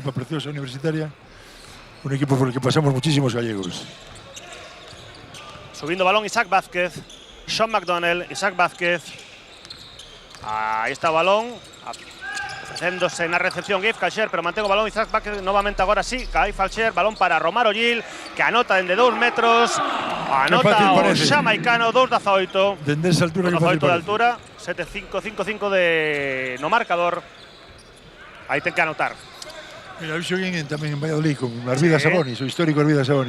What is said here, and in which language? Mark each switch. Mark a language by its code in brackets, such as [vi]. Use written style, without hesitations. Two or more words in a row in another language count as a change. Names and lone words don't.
[es] Es una etapa preciosa universitaria un equipo por el que pasamos muchísimos gallegos. Subiendo balón Isaac Vázquez. Sean McDonnell, Isaac Vázquez. Ahí está el balón. Ofreciéndose en la recepción Gabe Falcher, pero mantengo balón Isaac Vázquez nuevamente [gl] agora sí. Gabe Falcher, balón para Romaro Gil, que anota dende 2 metros. Anota o xamaicano, 2-18. Dende esa altura, 2-18 de altura, 7-5-5-5 de no marcador. Aí ten que anotar. Mira, eu xoguei tamén en Valladolid con Arvidas Sabonis, o histórico Arvidas Sabonis.